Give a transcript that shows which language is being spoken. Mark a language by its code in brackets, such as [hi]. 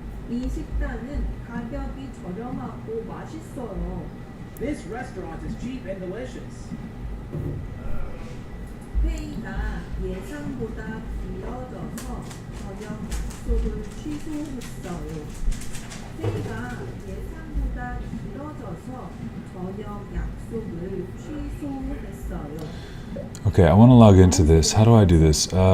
[ko] 이 식당은 가격이 저렴하고 맛있어요. [en] This restaurant is cheap and delicious. [ko] 회의가 예상보다 길어져서 저녁 약속을 취소했어요. 회의가 예상보다 길어져서 저녁 약속을 취소했어요. [en] Okay, I want to log into this. How do I do this?